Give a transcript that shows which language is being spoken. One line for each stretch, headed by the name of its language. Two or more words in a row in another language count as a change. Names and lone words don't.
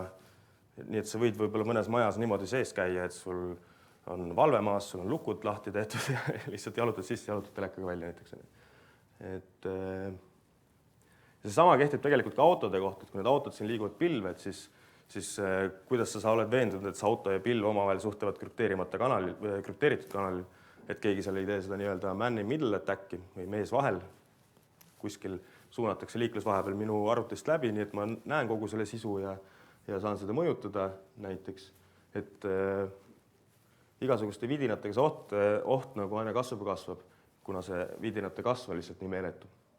Estonian: Nii et sa võid võib-olla mõnes majas niimoodi sees käia, et sul on valvemaas, sul on lukud lahti tehtud ja lihtsalt jalutad sisse, jalutad telekaga välja näiteks. Et see sama kehtib tegelikult ka autode kohta, et kui need autod siin liiguvad pilved, siis kuidas sa oled veendunud, et see auto ja pilv omavahel suhtlevad krüpteeritud kanalil, et keegi seal ei tee seda nii-öelda
English: man in middle attacki
Estonian: või mees vahel. Kuskil suunatakse liiklus vahepeal minu arvutist läbi, nii et ma näen kogu selle sisu ja saan seda mõjutada näiteks. Et igasuguste vidinatega see oht nagu aina kasvab, kuna see vidinate kasv on lihtsalt nii meeletu.